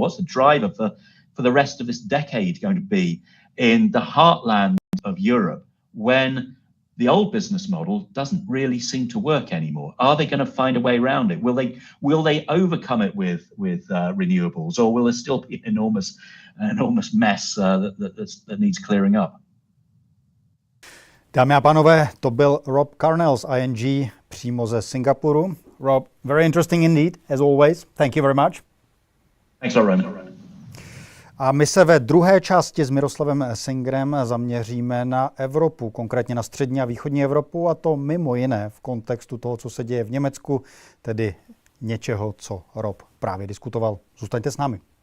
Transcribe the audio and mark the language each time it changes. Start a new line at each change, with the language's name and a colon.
English: What's the driver for the rest of this decade going to be in the heartland of Europe, when the old business model doesn't really seem to work anymore? Are they going to find a way around it? Will they overcome it with renewables, or will there still be an enormous mess that needs clearing up?
Czech: Dámy a pánové, to byl Rob Carnell z ING přímo ze Singapuru.
English: Rob, very interesting indeed, as always. Thank you very much. Thanks a lot, Roman.
Czech: A my se ve druhé části s Miroslavem Singerem zaměříme na Evropu, konkrétně na střední a východní Evropu, a to mimo jiné v kontextu toho, co se děje v Německu, tedy něčeho, co Rob právě diskutoval. Zůstaňte s námi.